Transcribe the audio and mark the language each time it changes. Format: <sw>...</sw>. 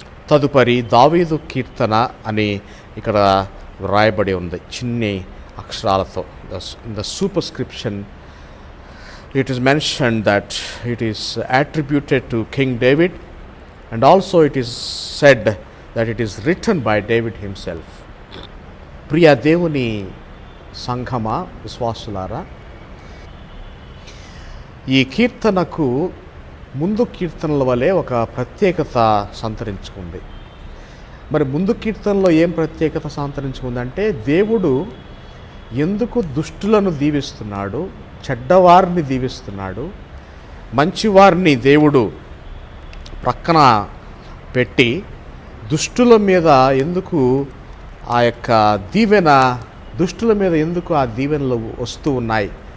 <te>తదుపరి దావీదు కీర్తన అని ఇక్కడ వ్రాయబడి ఉంది చిన్ని అక్షరాలతో.</te> <en>In the superscription it is mentioned that it is attributed to King David, and also it is said that it is written by David himself.</en> <te>ప్రియ దేవుని సంఘమా, విశ్వాసులారా, ఈ కీర్తనకు ముందు కీర్తనల వలె ఒక ప్రత్యేకత సంతరించుకుంది. మరి ముందు కీర్తనలో ఏం ప్రత్యేకత సంతరించుకుందంటే, దేవుడు ఎందుకు దుష్టులను దీవిస్తున్నాడు, చెడ్డవారిని దీవిస్తున్నాడు, మంచివారిని దేవుడు ప్రక్కన పెట్టి దుష్టుల మీద ఎందుకు ఆ యొక్క దీవెన, దుష్టుల మీద ఎందుకు ఆ దీవెనలు వస్తూ ఉన్నాయి</te>